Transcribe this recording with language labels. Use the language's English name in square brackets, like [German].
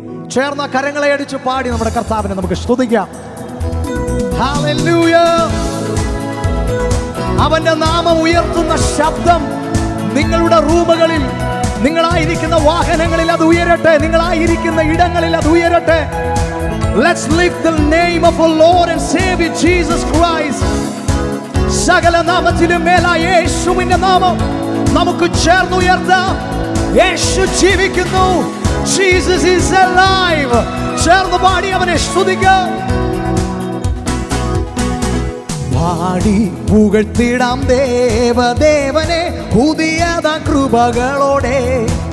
[Malayalam] ചേർന്ന കരങ്ങളെ അടിച്ചു പാടി നമ്മുടെ കർത്താവിനെ നമുക്ക് സ്തുതിക്കാം. ഹല്ലേലൂയ. അവന്റെ നാമം ഉയർത്തുന്ന ശബ്ദം നിങ്ങളുടെ റൂമുകളിൽ, നിങ്ങളായിരിക്കുന്ന വാഹനങ്ങളിൽ അത് ഉയരട്ടെ, നിങ്ങളായിരിക്കുന്ന ഇടങ്ങളിൽ അത് ഉയരട്ടെ. [English] Let's lift the name of our Lord and Savior Jesus Christ. [Malayalam] സകല നാമത്തിലും മേലായ യേശുവിന്റെ നാമം നമുക്ക് ചേർന്ന് ഉയർത്താം. യേശു ജീവിക്കുന്നു. [English] Jesus is alive. [Malayalam] ചേർന്ന് പാടി അവനെ സ്തുതിക്കാം. പാടി പുകഴ്ത്തിടാം ദേവദേവനെ പുതിയത കൃപകളോടെ.